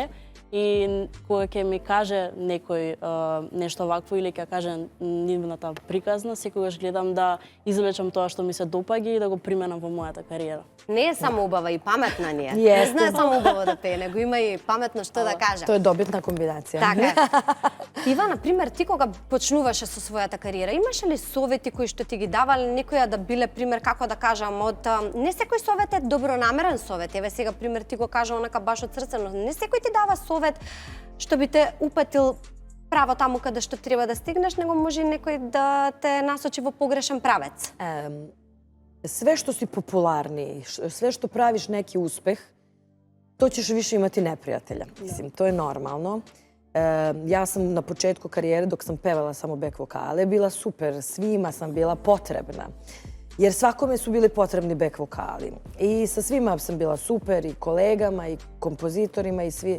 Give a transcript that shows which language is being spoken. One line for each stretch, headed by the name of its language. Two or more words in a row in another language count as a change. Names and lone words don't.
Macedonian: И кога ќе ми каже некој нешто вакво или ќе каже нивната приказна, секогаш гледам да извлечам тоа што ми се допаѓа и да го применам во мојата кариера. Не е само убава и паметна ние. Не знае само убаво да пее, него има и паметно што да каже.
Serbian: To je dobitna kombinacija.
Macedonian: Така. Ива, например, ти кога почнуваше со својата кариера, имаше ли совети кои што ти ги давале некоја да биле пример, како да кажам, од не секој совет е добронамерен совет. Еве сега пример ти го кажа онака баш од срце, но не секој ти дава совет што би те упатил право таму каде што треба да стигнеш, него може некој да те насочи во погрешен правец.
Serbian: Sve što si popularniji, sve što praviš neki uspeh, to ćeš više imati neprijatelja. Mislim, to je normalno. Ja sam na početku karijere, dok sam pevala samo back vokale, bila super, svima sam bila potrebna. Jer svakome su bili potrebni back vokali. I sa svima sam bila super, i kolegama, i kompozitorima, i svi.